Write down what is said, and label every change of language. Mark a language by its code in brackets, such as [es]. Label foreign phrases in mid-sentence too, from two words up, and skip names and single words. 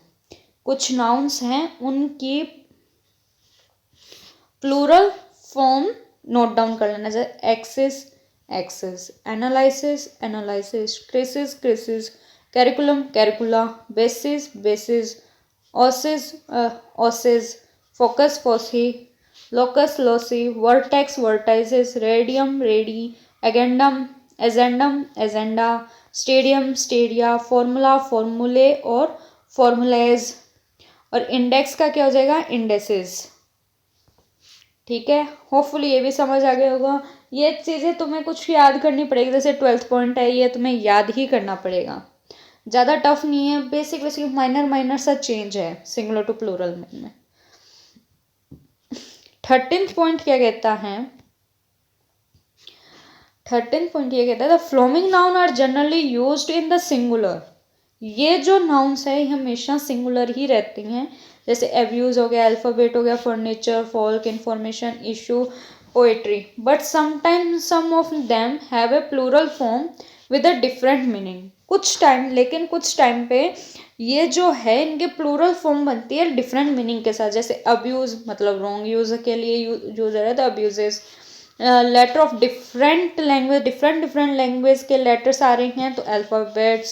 [hi] कुछ नाउन्स हैं उनकी [en] plural form note down [hi] कर लेना, [en] जैसे axis, axes, analysis, analyses, crisis, crises, curriculum, curricula, basis, bases, oasis, oases, focus, foci, locus, loci, vertex, vertices, radium, radii, agendum, agendum, agenda, stadium, stadia, formula, formulae और formulas. [hi] और इंडेक्स का क्या हो जाएगा? इंडेसिस. ठीक है, होपफुली ये भी समझ आ गया होगा. ये चीज़ें तुम्हें कुछ याद करनी पड़ेगी, जैसे [en] 12th point [hi] है ये तुम्हें याद ही करना पड़ेगा. ज़्यादा टफ नहीं है, [en] basic basic minor minor [hi] सा चेंज है [en] singular to plural [hi] में. [en] 13th point [hi] क्या कहता है? [en] 13th point [hi] ये कहता है [en] the following noun are generally used in the singular. [hi] ये जो नाउन्स है हमेशा सिंगुलर ही रहती हैं, जैसे एब्यूज हो गया, अल्फ़ाबेट हो गया, [en] furniture, folk, information, issue, [hi] पोएट्री. [en] But sometimes some of them have a plural form with a different meaning. [hi] कुछ टाइम पे ये जो है इनके [en] plural form [hi] बनती है [en] different meaning [hi] के साथ. जैसे अब्यूज़ मतलब [en] wrong use [hi] के लिए यूज है तो अब्यूजेस. [en] letter of different language, different language [hi] के लेटर्स आ रहे हैं तो अल्फ़ाबेट्स.